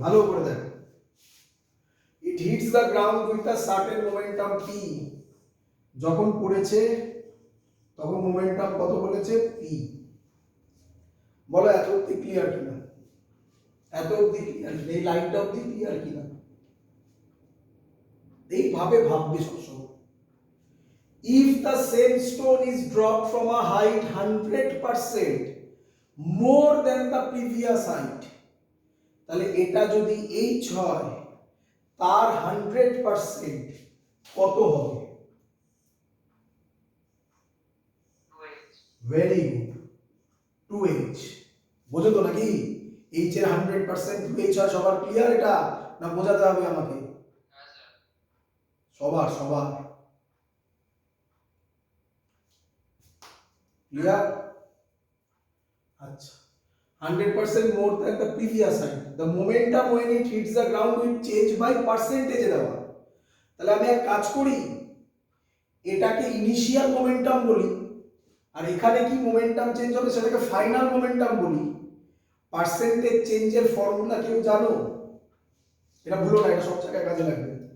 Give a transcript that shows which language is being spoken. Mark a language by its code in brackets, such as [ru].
[bn] ভালো করে দেখো, [en] it hits the ground with a certain momentum [bn] p, যখন পড়েছে তখন মোমেন্টাম কত বলেছে? p। বলো এত অবধি ক্লিয়ার কিনা? এত অবধি ক্লিয়ার, এই লাইনটা অবধি ক্লিয়ার কিনা? এইভাবে ভাববে সবসময়। [en] If the same stone is dropped from a height 100% more than the previous height, [bn] তাহলে এটা যদি h হয় তার 100% কত হবে? 2h. Very good, 2h। বোঝো তো নাকি? h এর 100% 2h হয়, সবার ক্লিয়ার এটা? না বোঝাতে হবে আমাকে? হ্যাঁ স্যার। সবার ক্লিয়ার? আচ্ছা, [en] 100% more than the previous height. The momentum when it hits the ground will change by percentage [bn] দেওয়া। তাহলে আমি এক কাজ করি, এটাকে ইনিশিয়াল মোমেন্টাম বলি, আর এখানে কি মোমেন্টাম চেঞ্জ হবে সেটাকে ফাইনাল মোমেন্টাম বলি। পার্সেন্টেজ চেঞ্জের ফর্মুলা কেউ জানো? এটা ভুলো না, এটা সব জায়গায় কাজে লাগবে।